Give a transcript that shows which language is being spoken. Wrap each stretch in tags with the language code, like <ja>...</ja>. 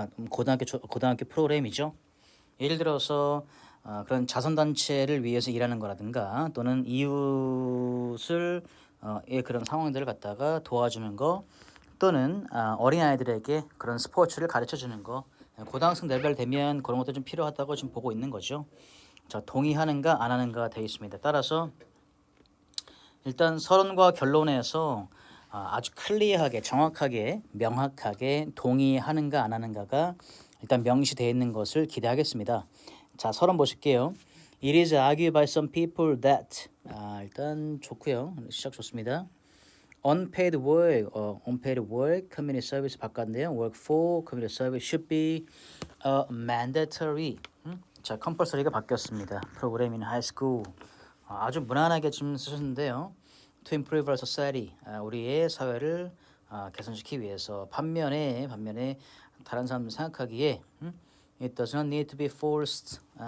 <ko>고등학교 프로그램이죠. 예를 들어서 그런 자선단체를 위해서 일하는 거라든가 또는 이웃을 의 그런 상황들을 갖다가 도와주는 거 또는 어린아이들에게 그런 스포츠를 가르쳐 주는 거, 고등학생 레벨 되면 그런 것도 좀 필요하다고 지금 보고 있는 거죠. 자, 동의하는가 안 하는가 되어 있습니다. 따라서 일단 서론과 결론에서 아주 클리어하게 정확하게 명확하게 동의하는가 안 하는가가 일단 명시되어 있는 것을 기대하겠습니다. 자, 서론 보실게요.</ko> <en>It is argued by some people that</en> <ko>일단 좋고요. 시작 좋습니다.</ko> <en>Unpaid work, community service</en> <ko>바꿨네요.</ko> <en>Work for community service should be mandatory.</en> <ko>자, compulsory가 바뀌었습니다.</ko> <en>Program in high school.</en> <ko>아주 무난하게 좀 쓰셨는데요.</ko> <en>To improve our society,</en> <ko>우리의 사회를 개선시키기 위해서. 반면에 다른 사람들 생각하기에</ko> <en>it does not need to be forced.</en>